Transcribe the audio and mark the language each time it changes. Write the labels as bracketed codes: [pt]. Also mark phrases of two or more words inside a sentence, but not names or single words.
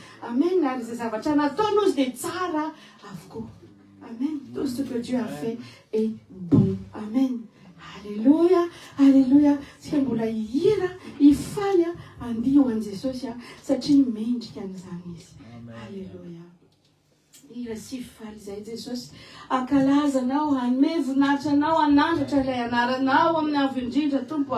[mg] Amen. Ary izay zavatra nataonao izy dia tsara avokoa. Amen. [fr] Tout ce que Dieu a fait est bon. [mg] Amen. Alléluia. Alléluia. Tsika mbola hihira, hifaly andio ho an'i Jesosy satria mendrika an'izany izy. Alléluia. Hira sy faly izay Jesosy ankalazanao, hanome voninahitra anao, hanandratra ilay anaranao amin'ny avo indrindra Tompo.